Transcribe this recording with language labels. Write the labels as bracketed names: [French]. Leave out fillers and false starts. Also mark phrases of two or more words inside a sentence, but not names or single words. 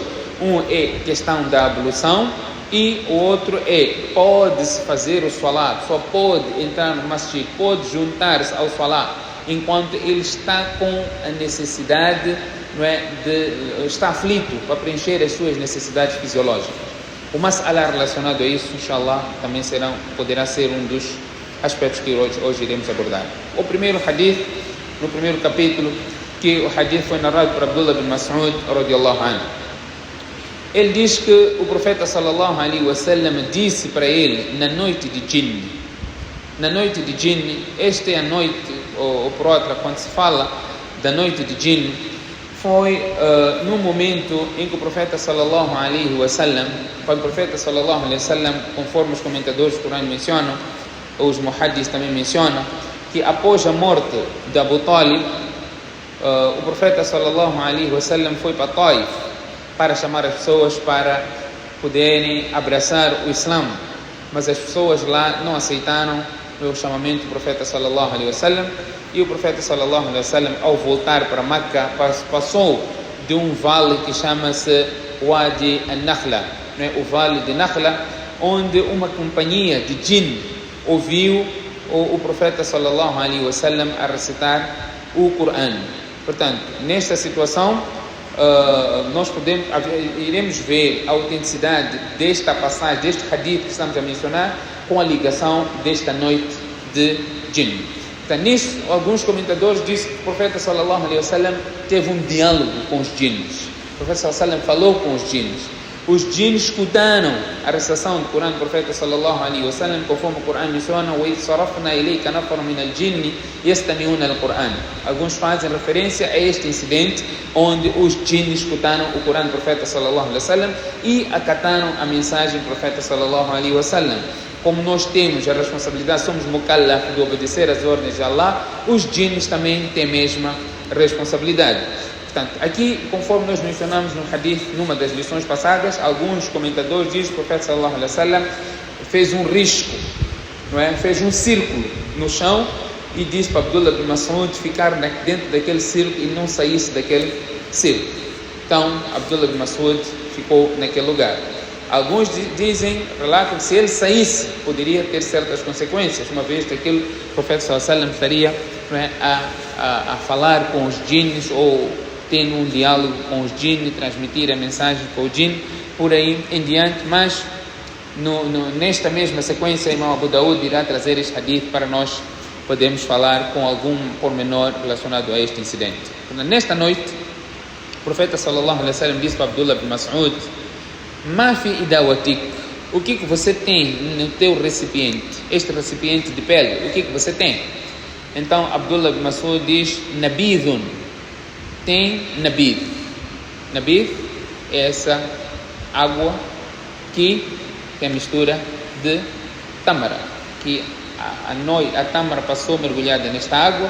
[Portuguese] Um é a questão da ablução e o outro é, pode-se fazer o salat, só pode entrar no masjid, pode juntar-se ao salat enquanto ele está com a necessidade, está aflito para preencher as suas necessidades fisiológicas. O mas'ala relacionado a isso, inshallah, também poderá ser um dos aspectos que hoje iremos abordar. O primeiro hadith, no primeiro capítulo, que o hadith foi narrado por Abdullah bin Mas'ud [Arabic] رضي الله عنه. [Portuguese] Ele diz que o profeta [Arabic] صلى الله عليه وسلم [Portuguese] disse para ele na noite de Jinn. Na noite de Jinn, esta é a noite, ou por outra, quando se fala da noite de Jinn, foi no momento em que o profeta [Arabic] صلى الله عليه وسلم, [Portuguese] quando o profeta [Arabic] صلى الله عليه وسلم, [Portuguese] conforme os comentadores do Corão mencionam, os muhaddis também mencionam, que após a morte de Abu Talib, o profeta [Arabic] صلى الله عليه وسلم [Portuguese] foi para Taif para chamar as pessoas para poderem abraçar o Islã, mas as pessoas lá não aceitaram o chamamento do profeta [Arabic] صلى الله عليه وسلم [Portuguese] e o profeta [Arabic] صلى الله عليه وسلم, [Portuguese] ao voltar para Meca, passou de um vale que chama-se Wadi al-Nakhla, o vale de Nakhla, onde uma companhia de jinn ouviu o profeta [Arabic] صلى الله عليه وسلم [Portuguese] a recitar o Corão. Portanto, nesta situação, nós iremos ver a autenticidade desta passagem, deste hadith que estamos a mencionar, com a ligação desta noite de Jinn. Então, nisso, alguns comentadores dizem que o profeta [Arabic] صلى الله عليه وسلم [Portuguese] teve um diálogo com os jinns. O profeta [Arabic] صلى الله عليه وسلم [Portuguese] falou com os jinns. Os jinns escutaram a recitação do Corão do profeta [Arabic] صلى الله عليه وسلم, [Portuguese] conforme o Corão menciona: [Arabic] وَإِذْ صَرَفْنَا إِلَيْكَ نَفَرًا مِنَ الْجِنِّ يَسْتَمِعُونَ الْقُرْآنَ. [Portuguese] Alguns fazem referência a este incidente onde os jinns escutaram o Corão do profeta [Arabic] صلى الله عليه وسلم [Portuguese] e acataram a mensagem do profeta [Arabic] صلى الله عليه وسلم. [Portuguese] Como nós temos a responsabilidade, somos mukallaf de obedecer às ordens de Allah, os jinns também têm a mesma responsabilidade. Portanto, aqui, conforme nós mencionamos no hadith, numa das lições passadas, alguns comentadores dizem que o profeta [Arabic] صلى الله عليه وسلم [Portuguese] fez um risco, não é? Fez um círculo no chão e disse para Abdullah bin Mas'ud ficar dentro daquele círculo e não saísse daquele círculo. Então, Abdullah bin Mas'ud ficou naquele lugar. Alguns relatam que se ele saísse, poderia ter certas consequências, uma vez que aquele profeta [Arabic] صلى الله عليه وسلم [Portuguese] estaria, não é, a falar com os djinns ou tendo um diálogo com os djinns, transmitir a mensagem para o djinn, por aí em diante. Mas nesta mesma sequência, Imam Abu Daud irá trazer este hadith para nós podermos falar com algum pormenor relacionado a este incidente. Nesta noite, o profeta [Arabic] صلى الله عليه وسلم [Portuguese] disse para Abdullah bin Mas'ud: [Arabic] "ما في إداوتك", [Portuguese] o que você tem no teu recipiente? Este recipiente de pele, o que você tem? Então Abdullah bin Mas'ud diz: "Nabidhun", tem nabid. Nabid é essa água que tem a mistura de tâmara, que a tâmara passou mergulhada nesta água.